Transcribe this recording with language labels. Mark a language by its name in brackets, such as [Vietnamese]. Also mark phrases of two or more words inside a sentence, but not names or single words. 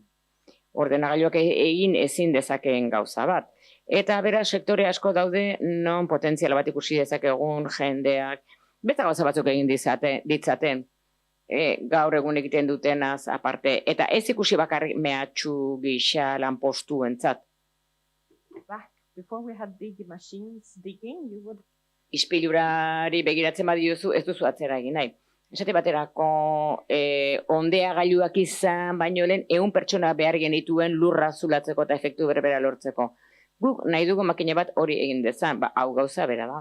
[Basque] Ordenagailuak egin ezin dezakeen gauza bat. Eta bera sektore asko daude non potentziala bat ikusi dezakegun jendeak, beste gauza batzuk egin ditzaten, gaur egun egiten dutenaz aparte, eta ez ikusi bakarrik mehatxu gisa lanpostuentzat. [English] Before we had big machines digging, you would... [Basque] Ispilurari begiratzen badiozu, ez duzu atzera egin nahi. Esate baterako ondea gailuak izan, baino lehen 100 pertsona behar genituen lurra zulatzeko eta efektu berbera lortzeko. Guk nahi dugu makina bat hori egin dezan, hau gauza bera da.